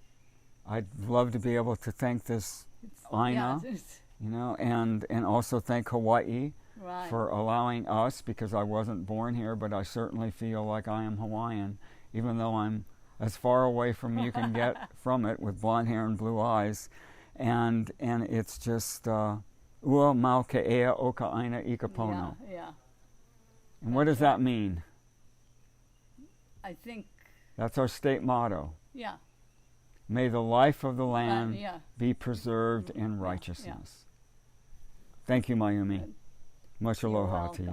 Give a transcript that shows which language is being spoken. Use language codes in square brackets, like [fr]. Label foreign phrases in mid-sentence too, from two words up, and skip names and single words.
[en] I'd love to be able to thank this Aina, you know, and also thank Hawaii. Right. For allowing us, because I wasn't born here, but I certainly feel like I am Hawaiian, even though I'm as far away from you can get from it, with blonde hair and blue eyes. And it's just [haw] ua mau ke ea o ka aina I ka pono. [en] Yeah. And what does that mean? I think. That's our state motto. Yeah. May the life of the land yeah. be preserved in righteousness. Thank you, Mayumi. Good. Much You're aloha to